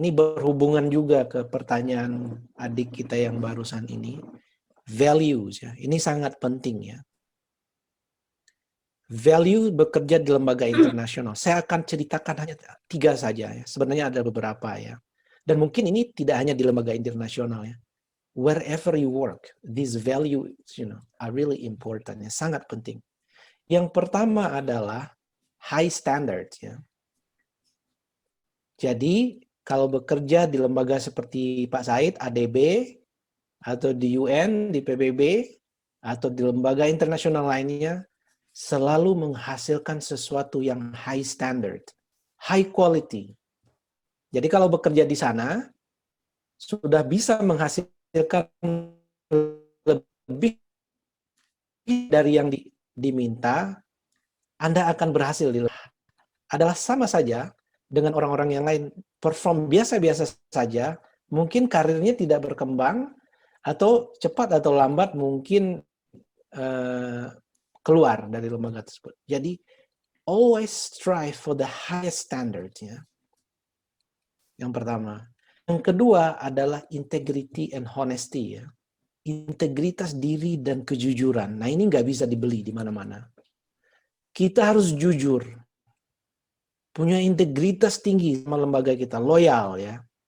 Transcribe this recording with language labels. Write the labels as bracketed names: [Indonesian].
[Indonesian] Ini berhubungan juga ke pertanyaan adik kita yang barusan ini. Values ya. Ini sangat penting ya. value bekerja di lembaga internasional. Saya akan ceritakan hanya 3 saja ya. Sebenarnya ada beberapa ya. Dan mungkin ini tidak hanya di lembaga internasional ya. [English] Wherever you work, these values, are really important ya, [Indonesian] sangat penting. Yang pertama adalah high standard ya. Jadi kalau bekerja di lembaga seperti Pak Said, ADB, atau di UN, di PBB, atau di lembaga internasional lainnya, selalu menghasilkan sesuatu yang high standard, high quality. Jadi kalau bekerja di sana, sudah bisa menghasilkan lebih dari yang diminta, Anda akan berhasil. Adalah sama saja dengan orang-orang yang lain, perform biasa-biasa saja, mungkin karirnya tidak berkembang, atau cepat atau lambat mungkin keluar dari lembaga tersebut. [English] Jadi, always strive for the highest standard. [Indonesian] Ya. Yang pertama. Yang kedua adalah [English] integrity and honesty. [Indonesian] Ya. Integritas diri dan kejujuran. Nah, ini nggak bisa dibeli di mana-mana. Kita harus jujur. Punya integritas tinggi sama lembaga kita. Loyal ya.